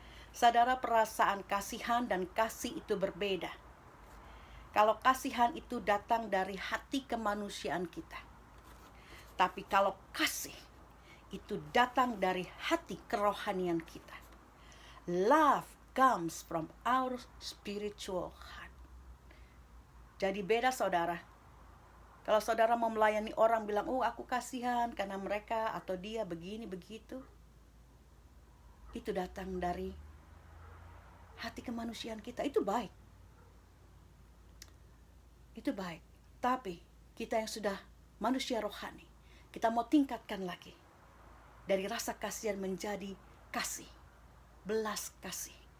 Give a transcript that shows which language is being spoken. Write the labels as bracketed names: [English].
[Indonesian] Saudara, perasaan kasihan dan kasih itu berbeda. Kalau kasihan itu datang dari hati kemanusiaan kita, tapi kalau kasih itu datang dari hati kerohanian kita. [English] Love comes from our spiritual heart. [Indonesian] Jadi beda, saudara. Kalau saudara mau melayani orang bilang, oh aku kasihan karena mereka atau dia begini begitu, itu datang dari hati kemanusiaan kita. Itu baik. Itu baik. Tapi kita yang sudah manusia rohani, kita mau tingkatkan lagi dari rasa kasihan menjadi kasih, belas kasih.